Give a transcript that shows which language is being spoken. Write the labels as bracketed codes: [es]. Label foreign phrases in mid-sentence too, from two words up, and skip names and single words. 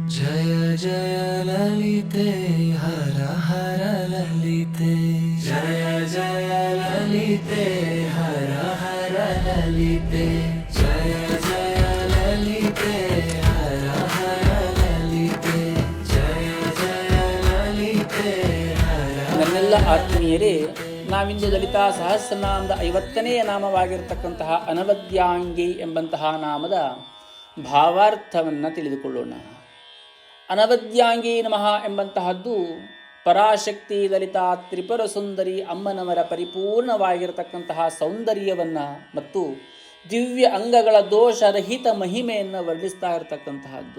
[sa] जय जय ललिते हर हर ललिते जय जय ललिते हर हर ललिते जय जय ललिते हर हर ललिते जय जय ललिते हर [kn] ನನ್ನೆಲ್ಲ ಆತ್ಮೀಯರೇ, ನಾವಿಂದು ಲಲಿತಾ ಸಹಸ್ರನಾಮದ 50ನೇ ನಾಮವಾಗಿರತಕ್ಕಂತಹ ಅನವದ್ಯಾಂಗಿ ಎಂಬಂತಹ ನಾಮದ ಭಾವಾರ್ಥವನ್ನು ತಿಳಿದುಕೊಳ್ಳೋಣ. ಅನವದ್ಯಾಂಗಿ ನಮಃ ಎಂಬಂತಹದ್ದು ಪರಾಶಕ್ತಿ ಲಲಿತಾ ತ್ರಿಪುರ ಸುಂದರಿ ಅಮ್ಮನವರ ಪರಿಪೂರ್ಣವಾಗಿರತಕ್ಕಂತಹ ಸೌಂದರ್ಯವನ್ನು ಮತ್ತು ದಿವ್ಯ ಅಂಗಗಳ ದೋಷರಹಿತ ಮಹಿಮೆಯನ್ನು ವರ್ಣಿಸ್ತಾ ಇರತಕ್ಕಂತಹದ್ದು.